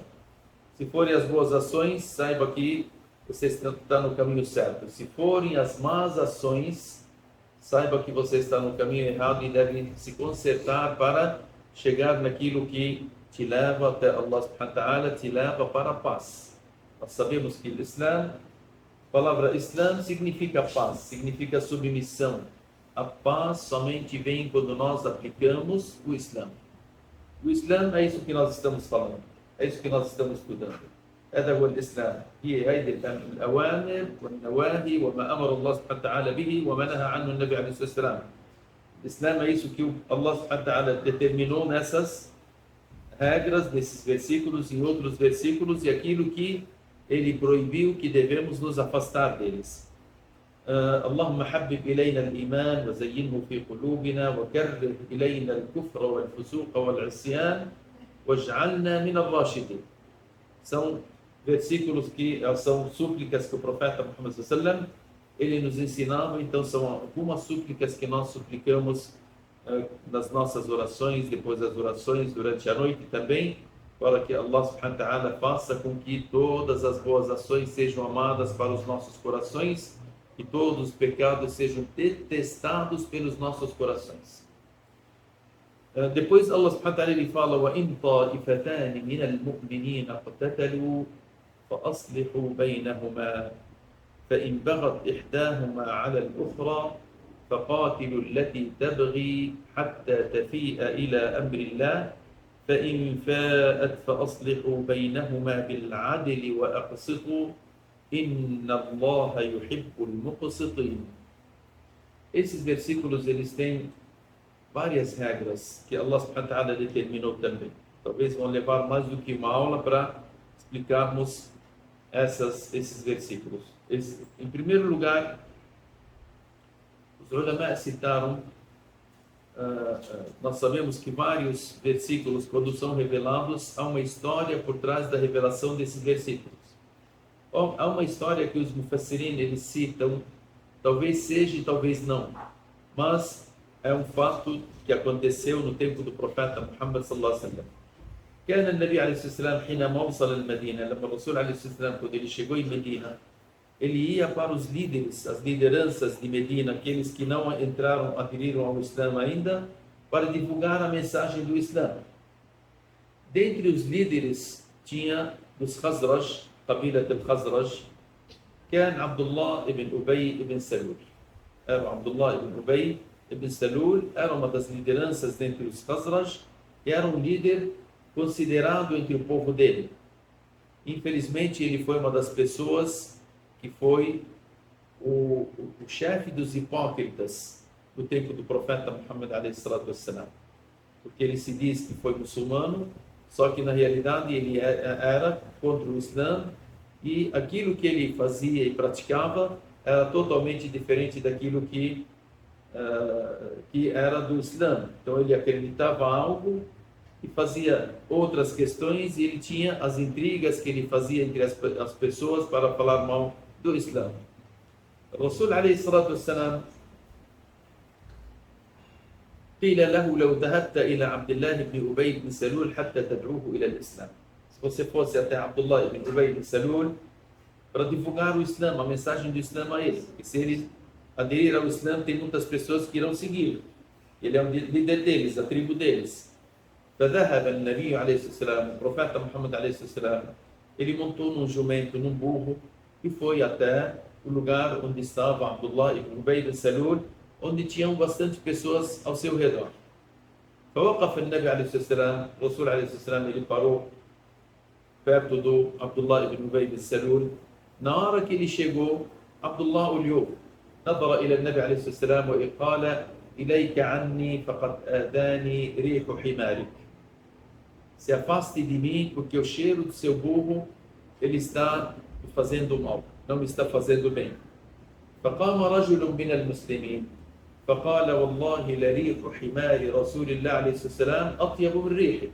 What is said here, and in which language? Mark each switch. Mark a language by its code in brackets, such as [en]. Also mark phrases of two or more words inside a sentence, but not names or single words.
[pt] Se forem as boas ações, saiba que você está no caminho certo. Se forem as más ações, saiba que você está no caminho errado e deve se consertar para chegar naquilo que te leva até [ar] الله سبحانه وتعالى, [pt] te leva para a paz. Nós sabemos que o Islam, a palavra Islam significa paz, significa submissão. A paz somente vem quando nós aplicamos o Islam. O Islam é isso que nós estamos falando, é isso que nós estamos estudando. [ar] هذا هو الإسلام، هي هذه الأوامر والنواهي وما أمر الله سبحانه وتعالى به وما نهى عنه النبي عليه الصلاة والسلام. [pt] O Islam é isso que [ar] الله سبحانه وتعالى [pt] determinou nessas regras, nesses versículos e outros versículos, e aquilo que ele proibiu, que devemos nos afastar deles. [ar] اللهم حبب إلينا الإيمان وزينه في قلوبنا وكره إلينا الكفر والفسوق والعصيان واجعلنا من الراشدين. [pt] São versículos que são súplicas que o profeta Muhammad [ar] صلى الله عليه وسلم [pt] ele nos ensinava. Então são algumas súplicas que nós suplicamos nas nossas orações, depois das orações, durante a noite também, para que [ar] الله سبحانه وتعالى [pt] faça com que todas as boas ações sejam amadas para os nossos corações e todos os pecados sejam detestados pelos nossos corações. Depois [ar] الله سبحانه وتعالى [pt] ele fala: [ar] وَإِنْ طَائِفَتَانِ مِنَ الْمُؤْمِنِينَ اقْتَتَلُوا فَأَصْلِحُوا بَيْنَهُمَا فإن بغت إحداهما على الأخرى فقاتلوا التي تبغي حتى تفيء إلى أمر الله فإن فاءت فأصلحوا بينهما بالعدل وأقسطوا إن الله يحب المقسطين. [pt] Esses versículos eles têm várias regras que [ar] الله سبحانه وتعالى [pt] determinou também. Talvez vão levar mais do que uma aula para explicarmos esses versículos. Em primeiro lugar, os ulama citaram, nós sabemos que vários versículos, quando são revelados, há uma história por trás da revelação desses versículos. Há uma história que os mufassirin eles citam, talvez seja e talvez não, mas é um fato que aconteceu no tempo do profeta Muhammad [ar] صلى الله عليه وسلم. كان النبي عليه الصلاة والسلام حينما وصل المدينة لما الرسول عليه الصلاة والسلام [pt] quando ele chegou em Medina, ele ia para os líderes, as lideranças de Medina, aqueles que não entraram, aderiram ao Islã ainda, para divulgar a mensagem do Islã. Dentre os líderes tinha os Khazraj, [ar] قبيلة الخزرج، كان عبد الله [pt] ibn Ubay ibn Salul. Era Abdullah ibn Ubay ibn Salul, era uma das lideranças dentre os Khazraj, e era um líder considerado entre o povo dele. Infelizmente, ele foi uma das pessoas que foi o chefe dos hipócritas no tempo do profeta Muhammad [ar] عليه الصلاة والسلام. [pt] Porque ele se diz que foi muçulmano, só que na realidade ele era contra o Islã, e aquilo que ele fazia e praticava era totalmente diferente daquilo que era do Islã. Então ele acreditava algo e fazia outras questões, e ele tinha as intrigas que ele fazia entre as pessoas para falar mal do Islã. [ar] O رسول عليه الصلاة والسلام قيل له لو ذهبت إلى عبد الله بن أبي بن سلول حتى تدعوه إلى الإسلام. [pt] Se você fosse até Abdullah ibn Ubay ibn Salul para divulgar o Islã, a mensagem do Islã a ele, que se ele aderir ao Islã, tem muitas pessoas que irão seguir. Ele é um líder deles, a tribo deles. [ar] فذهب النبي عليه الصلاة والسلام, [pt] o profeta Muhammad [ar] عليه الصلاة والسلام, [pt] ele montou num jumento, num burro, e foi até o lugar onde estava Abdullah ibn Ubay ibn Salul, onde tinham bastante pessoas ao seu redor. [ar] فوقف النبي عليه الصلاة والسلام, o Rasul عليه الصلاة والسلام, [pt] ele parou perto do Abdullah ibn Ubay ibn Salul. Na hora que ele chegou, Abdullah olhou, [ar] نظر إلى النبي عليه الصلاة والسلام وقال إليك عني فقد آذاني ريح حمارك. [pt] Se afaste de mim, porque o cheiro do seu burro ele está me fazendo mal, não me está fazendo bem. [ar] فقام رجل من المسلمين فقال والله لريح حمار رسول الله عليه الصلاة والسلام أطيب من ريحك.